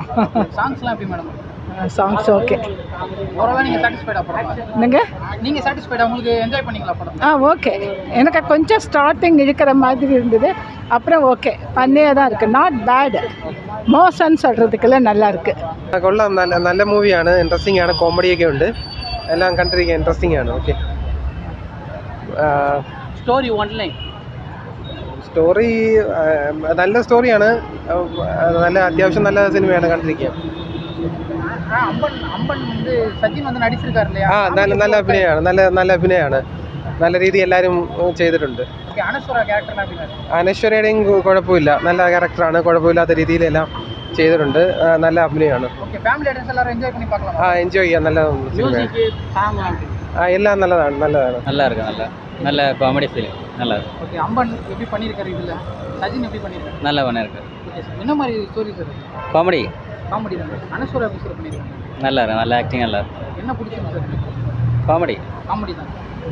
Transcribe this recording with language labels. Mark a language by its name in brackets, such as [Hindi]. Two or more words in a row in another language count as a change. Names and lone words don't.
[Tamil] சாங்ஸ்லாம் எப்படி மேடம்? சாங்ஸ் ஓகே. ஓரளவு நீங்கள் சாட்டிஸ்ஃபைடாக படம்? என்னங்க நீங்கள் சாட்டிஸ்ஃபைடாக, உங்களுக்கு என்ஜாய் பண்ணிங்களா படம்? ஓகே. எனக்கு கொஞ்சம் ஸ்டார்டிங் இருக்கிற மாதிரி இருந்தது, அப்புறம் ஓகே, பண்ணியே தான் இருக்குது, [English] not bad. [Tamil] மோசன்னு சொல்கிறதுக்கெல்லாம் நல்லா இருக்குது. [Malayalam] കൊള്ളാം. നല്ല മൂവിയാണ്, ഇൻട്രസ്റ്റിംഗ് ആണ്, കോമഡിയൊക്കെ ഉണ്ട്, എല്ലാം കണ്ടിരിക്കുക ഇൻട്രസ്റ്റിംഗ് ആണ്. ഓക്കെ. [English] story online [Malayalam] സ്റ്റോറി നല്ല സ്റ്റോറിയാണ്, നല്ല അത്യാവശ്യം നല്ല സിനിമയാണ്, കണ്ടിരിക്കുക. [Tamil] அம்பன் வந்து சச்சின் வந்து நடிச்சிருக்கார் இல்லையா? [Malayalam] നല്ല അഭിനയമാണ്, നല്ല അഭിനയമാണ്, നല്ല രീതി എല്ലാവരും ചെയ്തിട്ടുണ്ട്. അനശ്വരയുടെയും കുഴപ്പമില്ല, നല്ല ക്യാരക്ടറാണ്, കുഴപ്പമില്ലാത്ത രീതിയിലെല്ലാം ചെയ്തിട്ടുണ്ട്, നല്ല അഭിനയമാണ്. എൻജോയ് ചെയ്യാം, നല്ല സിനിമയാണ്. എല്ലാം നല്ലതാണ്, [Tamil] நல்லா இருக்கு, நல்ல காமெடி ஃபீல், நல்லா இருக்கு. ஓகே. அம்பன் எப்படி பண்ணியிருக்காரு இதில்? சஜின் எப்படி பண்ணியிருக்காரு? நல்லா பண்ணியிருக்கு. என்ன மாதிரி ஸ்டோரி சார்? காமெடி தான். அனஸ்வரா எப்படி சார் பண்ணியிருக்காங்க? நல்லா இருக்கு, நல்ல ஆக்டிங், நல்லா இருக்கு. என்ன பிடிச்சிருக்கு சார்? காமெடி தான்.